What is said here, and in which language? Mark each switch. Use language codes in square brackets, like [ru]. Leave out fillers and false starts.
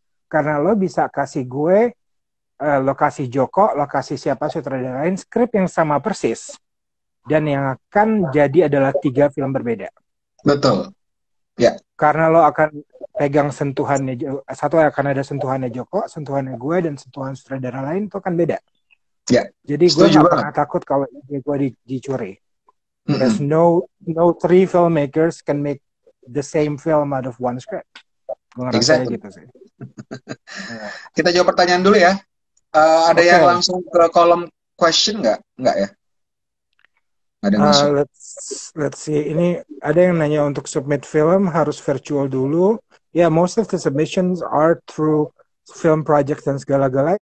[id] Karena lo bisa kasih gue lokasi Joko, lokasi siapa sutradara lain, skrip yang sama persis. Dan yang akan jadi adalah 3 film berbeda. Betul. Ya. Karena lo akan pegang sentuhannya, satu akan ada sentuhannya Joko, sentuhannya gue, dan sentuhan sutradara lain itu akan beda. Ya. Jadi gue gak pernah takut kalau ide gue dicuri. [en] Because no 3 filmmakers can make the same film out of one script. [id] Gue ngerasa gitu sih. Kita jawab pertanyaan dulu ya. Ada yang langsung ke kolom question nggak? Nggak ya? Ada yang masuk. [en] Let's see. [id] Ini ada yang nanya untuk submit film harus virtual dulu. [en] Yeah, most of the submissions are through film project [id] dan segala-gala.